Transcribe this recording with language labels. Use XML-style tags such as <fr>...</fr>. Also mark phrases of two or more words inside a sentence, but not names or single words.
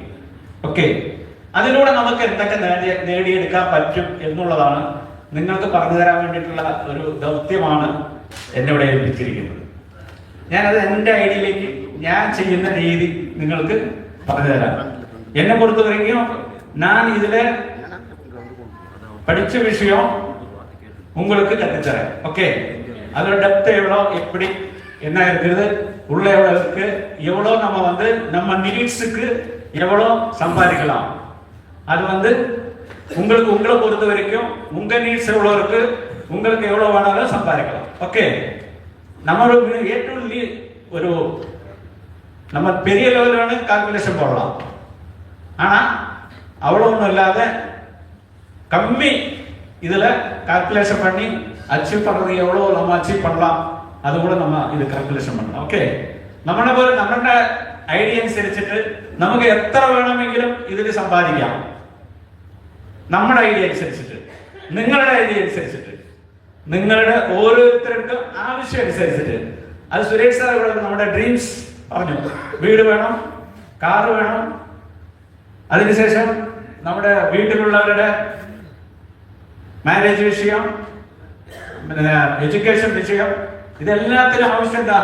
<ml>ഓക്കെ, അതിലൂടെ നമുക്ക് എന്തൊക്കെ നേടിയെടുക്കാൻ പറ്റും എന്നുള്ളതാണ് നിങ്ങൾക്ക് പറഞ്ഞു തരാൻ വേണ്ടിയിട്ടുള്ള ഒരു ദൗത്യമാണ് എന്നെ ഇവിടെ ഏൽപ്പിച്ചിരിക്കുന്നത്. ഞാനത് എൻ്റെ ഐഡിയയിലേക്ക് ഞാൻ ചെയ്യുന്ന രീതി നിങ്ങൾക്ക് പറഞ്ഞു തരാം.</ml> <ta>എന്നെ பொறுத்த வரைக்கும் நான் இதுல படிச்ச விஷயம் உங்களுக்கு கத்துத்தரேன். ஓகே, அதோட டெப்த் எவ்வளோ, எப்படி என்ன இருக்குது, உள்ள எவ்வளோ இருக்கு, எவ்வளோ நம்ம வந்து நம்ம நீட்ஸுக்கு எவ்வளோ சம்பாதிக்கலாம், அது வந்து உங்களை பொறுத்த வரைக்கும் உங்க நீட்ஸ் எவ்வளோ இருக்கு, உங்களுக்கு எவ்வளோ வேணாலும் சம்பாதிக்கலாம். ஓகே, நம்மளோட ஏற்றுள்ளி ஒரு நம்ம பெரிய லெவலான கால்குலேஷன் போடலாம். ஆனா அவ்வளோ ஒன்றும் இல்லாத கம்மி இதுல கால்குலேஷன் பண்ணி அச்சீவ் பண்றது எவ்வளோ நம்ம அச்சீவ் பண்ணலாம், அது கூட நம்ம இது കാൽക്കുലേഷൻ பண்ணலாம்.</ta> <ml>ഓക്കെ, നമ്മുടെ ഐഡിയ അനുസരിച്ചിട്ട് നമുക്ക് എത്ര വേണമെങ്കിലും ഇതിൽ സമ്പാദിക്കാം. നമ്മുടെ ഐഡിയ അനുസരിച്ചിട്ട്, നിങ്ങളുടെ ഐഡിയ അനുസരിച്ചിട്ട്, നിങ്ങളുടെ ഓരോരുത്തർക്കും ആവശ്യം അനുസരിച്ചിട്ട്. അത് സുരേഷ് സാർ ഇവിടെ നമ്മുടെ ഡ്രീംസ് പറഞ്ഞു, വീട് വേണം, കാറ് വേണം, അതിനുശേഷം നമ്മുടെ വീട്ടിലുള്ളവരുടെ മാരേജ് വിഷയം, എഡ്യൂക്കേഷൻ വിഷയം, ഇതെല്ലാത്തിനും ആവശ്യം എന്താ?</ml>